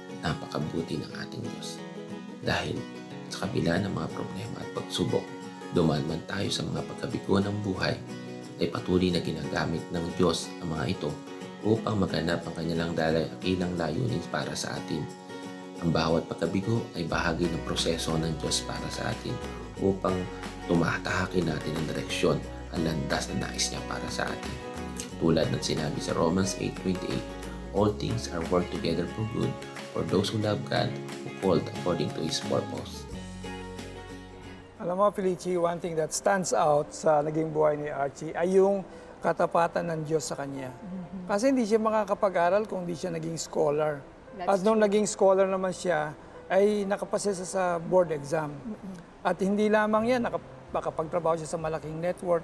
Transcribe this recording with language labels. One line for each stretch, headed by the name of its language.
Filipino: Napakabuti ng ating Diyos dahil sa kabila ng mga problema at pagsubok, dumaan man tayo sa mga pagkabigo ng buhay, ay patuloy na ginagamit ng Diyos ang mga ito upang maganap ang kanilang dakilang layunin para sa atin. Ang bawat pagkabigo ay bahagi ng proseso ng Diyos para sa atin upang tumatahakin natin ang direksyon, ang landas na nais niya para sa atin. Tulad ng sinabi sa
English: Romans 8:28, all things are work together for good for those who love God, who called according to His purpose.
Filipino: Alam mo, Felici,
English: one thing that stands out
Filipino: sa naging buhay ni Archie ay yung katapatan ng Diyos sa kanya. Kasi hindi siya makakapag-aral kung hindi siya naging scholar. At nung naging scholar naman siya, ay nakapasa siya sa board exam. At hindi lamang yan, nakapagtrabaho siya sa malaking network.